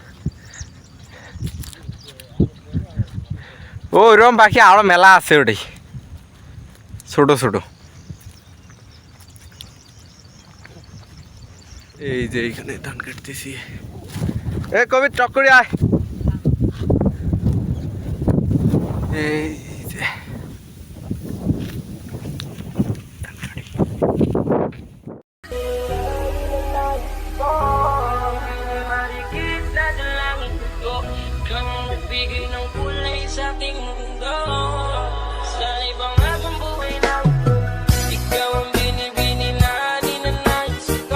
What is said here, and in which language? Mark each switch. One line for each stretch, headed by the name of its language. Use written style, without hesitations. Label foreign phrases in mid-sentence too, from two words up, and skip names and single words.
Bangla: ও ওইরকম পাখি আরো মেলা আছে, ওটাই ছোট ছোট। এই যে এইখানে ধান কাটতেছি। এ কবি টক করে আয়। এই যে
Filipino: Bigay ng kulay sa ating mundo. Sa ibang akong buhay na ikaw ang binibini na ninanais ko.